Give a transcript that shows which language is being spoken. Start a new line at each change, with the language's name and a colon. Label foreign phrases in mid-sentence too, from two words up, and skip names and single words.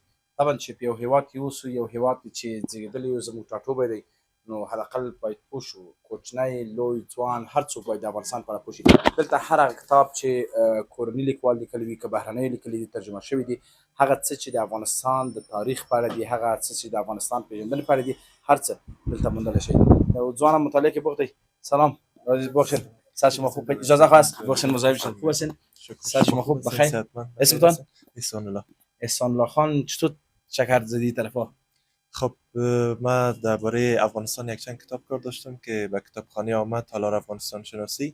Pashto: طبعا چې په یو هیواد کې اوسو، یو هیواد چې زیږېدلی یو زموږ ټاټوبی دی، نو حداقل باید پوه شو، کوچنی لوی ځوان هر څوک باید د افغانستان په اړه پوه شي. دلته هر هغه کتاب چې کورني لیکوال لیکلی وي که بهرنی لیکلی دي ترجمه شوي دي، هغه څه چې د افغانستان د تاریخ په اړه دي، هغه څه چې د افغانستان پیژندنې په اړه دي، هر څه دلته موندلی شئ. یو ځوانم مطالعه کې بوخت دی.
Persian: سلام بخشن، سر شما خوب؟ اجازه خواست بخشن مزاحم شد. خوب هستین؟ سر شما خوب؟ بخیر؟ اسمتان؟ احسان الله. احسان الله خان، چطور چکر زدی طرفا؟ خب من درباره افغانستان یک چند کتاب کار داشتم که به کتابخانه آمد، تالار افغانستان شناسی.